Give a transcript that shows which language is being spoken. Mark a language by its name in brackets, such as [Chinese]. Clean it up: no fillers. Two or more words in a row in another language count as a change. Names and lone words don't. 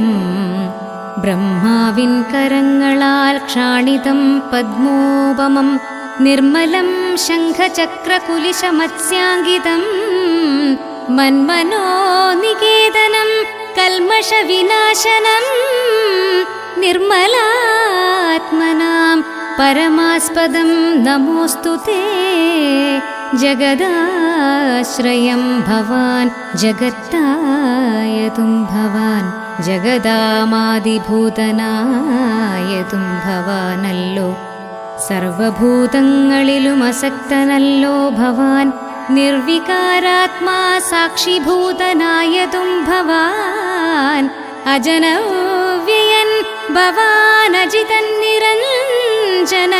[Malayalam] ബ്രഹ്മാവിൻ കരങ്ങളാൽ ക്ഷാണിതം പദ്മോപമം, നിർമ്മലം ശംഖചക്രകുലിശമത്സ്യാങ്കിതം. മന്മനോ നികേതനം കൽമഷവിനാശനം, [Sanskrit] निर्मलात्मनां परमास्पदं नमोऽस्तु ते। [Malayalam] ജഗദാശ്രയം ഭവാൻ ജഗത്തായതും ഭവാൻ ജഗദാമാദിഭൂതനായതും ഭവാനല്ലോ. സർവഭൂതങ്ങളിലും അസക്തനല്ലോ ഭവാൻ. നിർവികാരാത്മാ സാക്ഷിഭൂതനായതും ഭവാൻ. അജനവ്യയൻ ഭവാൻ അജിതൻ നിരഞ്ജനൻ.